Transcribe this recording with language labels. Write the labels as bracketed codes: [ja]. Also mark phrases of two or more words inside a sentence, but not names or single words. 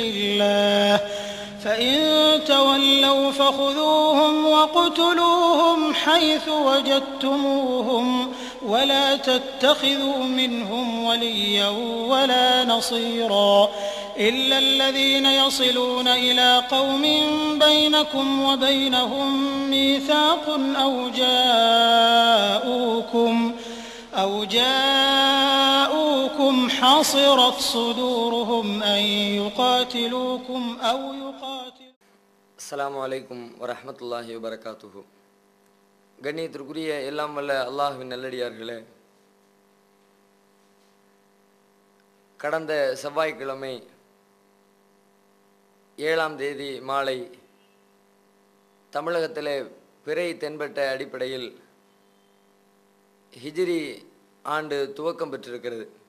[ar] الله فإن تولوا فخذوهم واقتلوهم حيث وجدتموهم ولا تتخذوا منهم وليا ولا نصيرا إلا الذين يصلون إلى قوم بينكم وبينهم ميثاق أو جاءوكم حصرت صدورهم أن يقاتلوكم أو يقاتلوا. السلام عليكم ورحمة الله وبركاته. [ta] கண்ணியத்திற்குரிய எல்லாம் வல்ல அல்லாஹ்வின் நல்லடியார்களே, கடந்த செவ்வாய்க்கிழமை 7ஆம் தேதி மாலை தமிழகத்திலே பிறை தென்பட்ட அடிப்படையில் ஹிஜ்ரி ஆண்டு துவக்கம் பெற்றிருக்கிறது.